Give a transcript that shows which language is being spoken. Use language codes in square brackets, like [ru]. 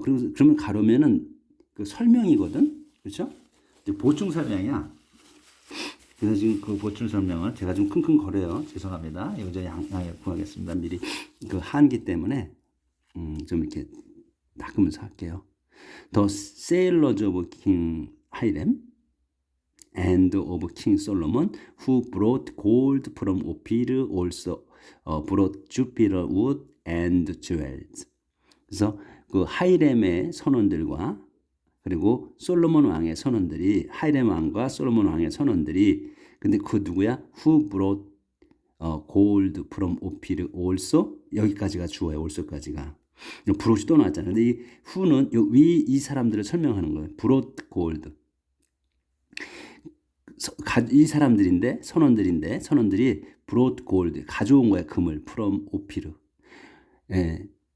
[ko] 그러면 가로면은 그 설명이거든, 그렇죠? 보충 설명이야. 그래서 지금 그 보충 설명을 제가 좀 킁킁거려요. 죄송합니다. 이거 저 양해 구하겠습니다. 미리 그 한기 때문에 좀 이렇게 닦으면서 할게요. [en] The sailors of King Hiram and of King Solomon, who brought gold from Ophir, also brought Jupiter wood and jewels. [ko] 그래서 그 하이렘의 선원들과 그리고 솔로몬 왕의 선원들이, 하이렘 왕과 솔로몬 왕의 선원들이, 근데 그 누구야? [en] Who brought gold from Ophir also? [ko] 여기까지가 주어요. also까지가. brought 또 나왔잖아요. 근데 이 who는 이 사람들을 설명하는 거예요. [en] brought gold. [ko] 이 사람들인데, 선원들이 [en] brought gold, [ko] 가져온 거야, 금을. [en] from Ophir. 예.